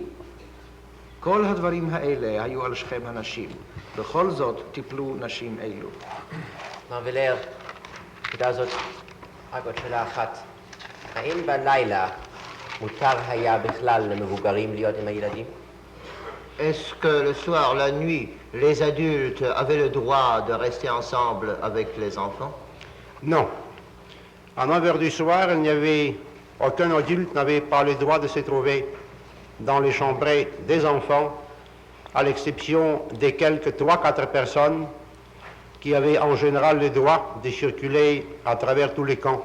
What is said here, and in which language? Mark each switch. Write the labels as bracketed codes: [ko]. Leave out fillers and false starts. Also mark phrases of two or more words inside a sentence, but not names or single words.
[he] כל הדברים האלה היו על שכם הנשים. בכל זאת טיפלו נשים אלו. מר וילר, תודה זאת, רק עוד שאלה אחת. האם בלילה מותר היה בכלל למבוגרים להיות עם הילדים? [fr] Est-ce que le soir, la nuit, les adultes avaient le droit de rester ensemble avec les enfants? Non. À 9 heures du soir, il n'y avait aucun adulte n'avait pas le droit de se trouver dans les chambrées des enfants, à l'exception des quelques 3-4 personnes qui avaient en général le droit de circuler à travers tous les camps.